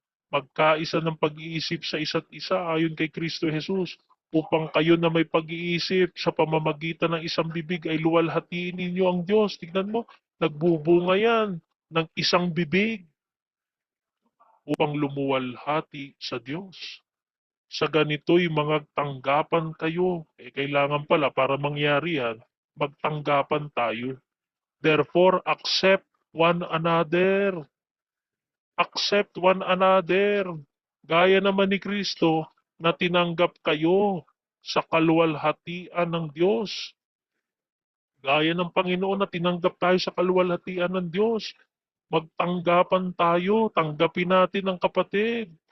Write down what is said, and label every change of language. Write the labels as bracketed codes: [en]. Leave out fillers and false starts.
[tl] Magkaisa ng pag-iisip sa isa't isa ayon kay Kristo Jesus, upang kayo na may pag-iisip sa pamamagitan ng isang bibig ay luwalhatiin ninyo ang Diyos. Tignan mo, nagbubunga yan ng isang bibig upang lumuwalhati sa Diyos. Sa ganito'y mga tanggapan kayo. Kailangan pala para mangyari yan, magtanggapan tayo. [en] Therefore, accept one another. Accept one another. [tl] Gaya naman ni Kristo na tinanggap kayo sa kaluwalhatian ng Diyos. Gaya ng Panginoon na tinanggap tayo sa kaluwalhatian ng Diyos. Magtanggapan tayo, tanggapin natin ang kapatid.